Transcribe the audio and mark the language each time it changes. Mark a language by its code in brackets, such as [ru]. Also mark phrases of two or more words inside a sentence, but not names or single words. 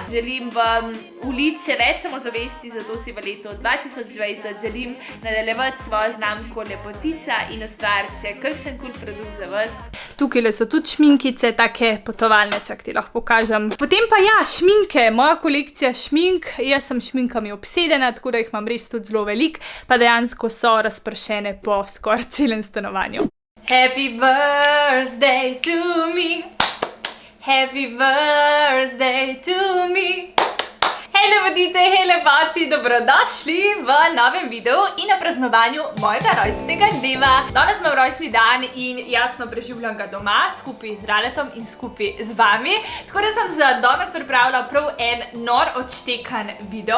[sl] Želim vam uliti še več samozavesti, zato si v letu 2020 želim nadaljevati svojo znamko Lepotica in ustvariti še kakšen kul produkt za vas. Tukaj so tudi šminkice, take potovalne, čak ti lahko pokažem. Potem pa ja, šminke, moja kolekcija šmink, jaz sem šminkami obsedena, tako da jih imam res tudi zelo veliko, pa dejansko so razpršene po skoraj celem stanovanju. [en] Happy birthday to me, happy birthday to me. [sl] Hej lepotice, hej lepoci, dobrodošli v novem videu in na praznovanju mojega rojstnega dneva. Danes imam rojstni dan in jasno preživljam ga doma, skupaj z Raletom in skupaj z vami. Tako da sem za danes pripravila prav en nor odštekan video.